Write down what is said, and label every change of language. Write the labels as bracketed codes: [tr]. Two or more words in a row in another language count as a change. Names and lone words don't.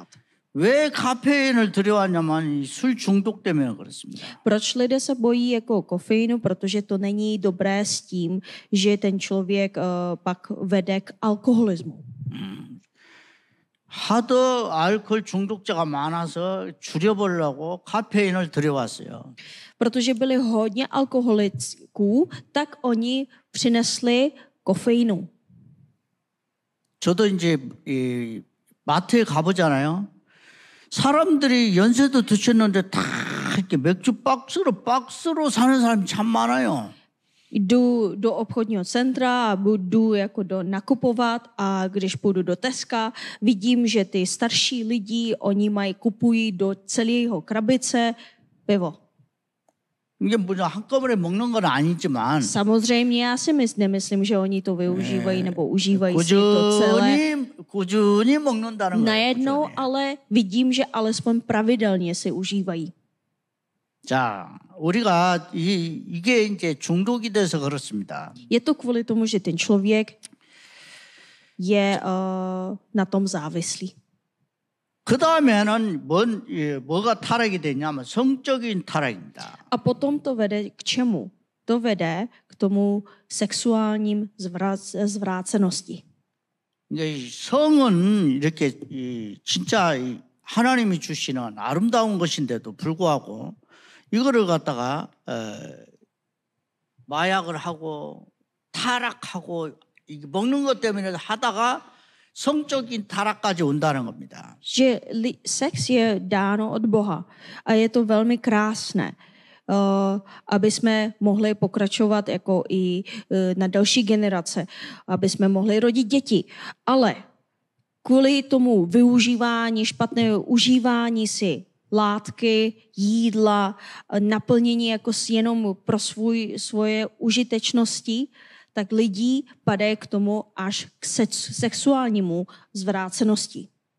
[ko] 왜 카페인을 들여왔냐면 술 중독 때문에 그렇습니다. [cs] Proč lidé se bojí jako kofeinu? Protože to není dobré s tím, že ten člověk pak vede k alkoholismu. [ko] 하도 알코올 중독자가 많아서 줄여보려고 카페인을 들여왔어요. [cs] Protože byli hodně alkoholiků, tak oni přinesli kofeinu. [ko] 저도 이제 마트에 가보잖아요. 사람들이 연세도 드셨는데 다 이렇게 맥주 박스로 사는 사람이 참 많아요. [cs] Jdu do obchodního centra a budu jako nakupovat a když půjdu do Teska, vidím, že ty starší lidi, oni kupují do celého krabice pivo. [ko] 이게 뭐냐 한꺼번에 먹는 건 아니지만 [cs] Samozřejmě já si nemyslím, že oni to využívají nebo užívají si to celé [ko] 꾸준히 먹는다는 거예요. [cs] najednou, ale vidím, že alespoň pravidelně si užívají. [ko] 자, 우리가 이게 이제 중독이 돼서 그렇습니다. [cs] Je to kvůli tomu, že ten člověk je na tom závislý. [ko] 그 다음에는 뭐가 타락이 되냐면 성적인 타락입니다. [cs] A potom to vede k čemu? To vede k tomu sexuálním zvrácenosti. [ko] 성은 이렇게 진짜 하나님이 주시는 아름다운 것인데도 불구하고 이거를 갖다가 마약을 하고 타락하고 먹는 것 때문에 하다가 성적인 타락까지 온다는 겁니다. [cs] Že sex je dáno od Boha a je to velmi krásné, aby jsme mohli pokračovat jako i na další generace, aby jsme mohli rodit děti. Ale kvůli tomu využívání, špatného užívání si látky, jídla, naplnění jako jenom pro svoje užitečnosti, tak lidi padají k tomu až k sexuálnímu zvrácenosti.